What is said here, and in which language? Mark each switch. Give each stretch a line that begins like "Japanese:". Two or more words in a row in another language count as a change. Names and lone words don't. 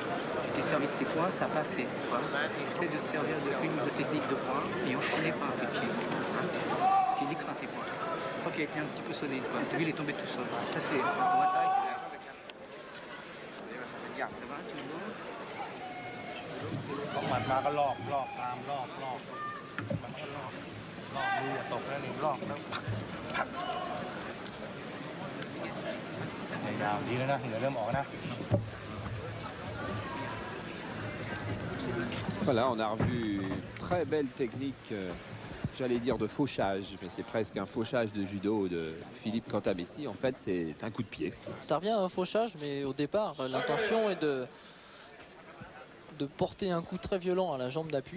French: Tu t'es servi de tes points, ça a passé. Essaie de servir d'une ou deux techniques de points et enchaînez pas un petit. Parce qu'il écrase tes points. Ok, il était un petit peu sonné une fois. T'as vu, il est tombé tout seul. Ça c'est Muay Thai, c'est ça va, tu le vois?
Thai: หมัดมาก็ลอกตามลอกมันก็ลอกมืออย่าตกแล้วนี่ลอกแล้วผักยาวดีแล้วนะเหนือเริ่มออกนะ
French: Voilà, on a revu une très belle technique, j'allais dire de fauchage, mais c'est presque un fauchage de judo de Philippe Cantamessi. En fait, c'est un coup de pied. Ça revient à un fauchage, mais au départ, l'intention est de porter un coup très violent à la jambe d'appui.